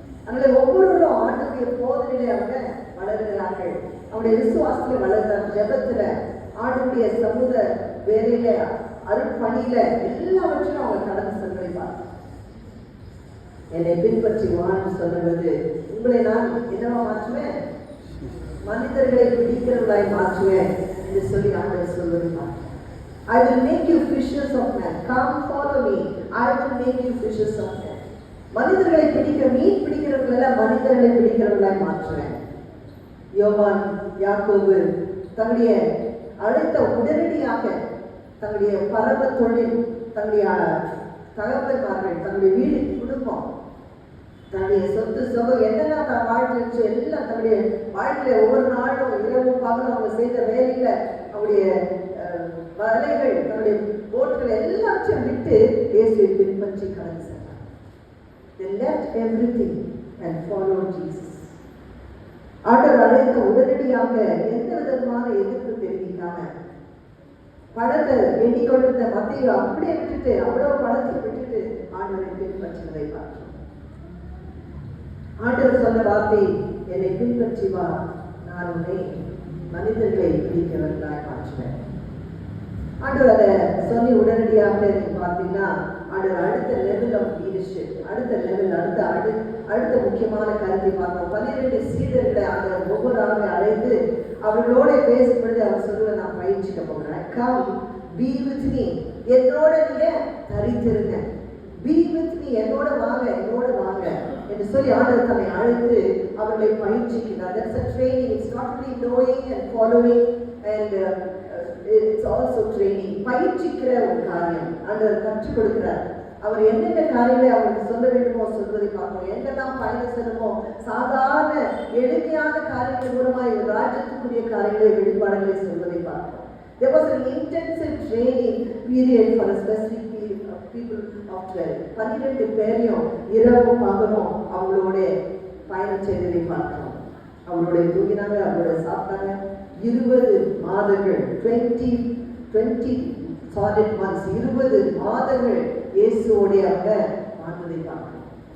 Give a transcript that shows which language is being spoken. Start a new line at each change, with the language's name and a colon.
Tamil: அதனால ஒவ்வொருவரும் ஆண்டுடைய போதனையில அவங்க வளர்கிறார்கள், அவருடைய விசுவாசத்துல வளர்கிறார், ஜெபத்துல, ஆண்டுடைய சமூக வேலையில, அருட்பணியில எல்லாவற்றையும் அவங்க கடந்து செல்வதை பார்க்கிறோம். என்னை பின்பற்றி வாழ்ந்து சொல்லுவது, உங்களை நான் என்னவா மாற்றுவேன், மனிதர்களை பிடிக்கிறவர்களாய் மாற்றுவேன் என்று சொல்லி ஆண்டவர் சொல்வதை பார்க்கிறோம்.
English: I will make you fishers of men. Come follow me. I will make you fishers of men.
Tamil: மனிதர்களை பிடிக்கிற, மீன் பிடிக்கிறவர்கள மனிதர்களை பிடிக்கிறவர்களாய் மாற்றுவேன். யோவான், யாக்கோபு தங்களுடைய அழைத்த உடனடியாக தங்களுடைய பரம தொழில், தங்களுடைய தகப்பன்மார்கள் தன்னுடைய வீடு, குடும்பம், தன்னுடைய சொத்து சுகம் என்னெல்லாம் தன் வாழ்க்கை எல்லாம் தன்னுடைய வாழ்க்கையில ஒவ்வொரு நாளும் இரவும் பகலும் அவங்க செய்த வேலையில அவருடைய வலைகள், தன்னுடைய போட்கள் எல்லாத்தையும் விட்டு இயேசுவை பின்பற்றி கடந்து சென்றார்.
English: They left everything and followed Jesus.
Tamil: ஆண்டவர் அழைத்த உடனடியாக எந்த விதமான எதிர்ப்பு தெரிவிக்காம பணத்தை எண்ணிக்கொண்டிருந்த மத்திய அப்படியே விட்டுட்டு, அவ்வளவு பணத்தை விட்டுட்டு ஆண்டவரை பின்பற்றினதை பார்க்கிறோம். ஆண்டவர் சொன்ன வார்த்தை, என்னை பின்பற்றி வா, நான் உன்னை மனிதர்களை பிடிக்கிறவர்களாய் மாற்றுவேன். ஆண்டவர் அதை சொல்லி உடனடியாக நீங்க பார்த்தீங்கன்னா ஆண்டவர் அடுத்த
English: level of leadership,
Tamil: அடுத்த லெவல், அடுத்த முக்கியமான கருத்தை பார்ப்போம். 12 சீடர்களை அந்த ஒவ்வொரு ஆளுமே அழைத்து அவர்களோட பேசும்பொழுது அவர் சொல்லுவ, நான் பயிற்சிக்க போகிறேன்.
English: come be with me,
Tamil: என்னோட நீங்க தரித்திருங்க.
English: be with me,
Tamil: என்னோட வாங்க, என்னோட வாங்க என்று சொல்லி ஆண்டவர் தன்னை அழைத்து அவர்களை பயிற்சிக்கிறார்.
English: That's a training. It's not only knowing and following and it's also training.
Tamil: பயிற்சிக்கிற ஒரு காரியம் ஆண்டவர் கற்றுக் கொடுக்கிறார். அவர் என்னென்ன காரியங்களை அவருக்கு சொல்ல வேண்டுமோ சொல்வதை பார்ப்போம். என்னெல்லாம் பயணம் செல்லுமோ சாதாரண எளிமையான காரியங்கள் மூலமாய் ஒரு ராஜ்யத்துக்குரிய காரியங்களை, வெளிப்பாடுகளை சொல்வதை பார்ப்போம்.
English: There was an intensive training period for a specific period of people of 12.
Tamil: 12 பேரையும் இரவும் பகலும் அவங்களோட பயணம் செய்ததை பார்க்கிறோம். அவங்களோட தூங்கினாங்க, அவங்களோட சாப்பிட்டாங்க. 20 மாதங்கள்,
English: 20 solid months,
Tamil: 20 மாதங்கள் இயேசுவோடைய அவங்க வாழ்ந்ததை பார்க்கிறோம்.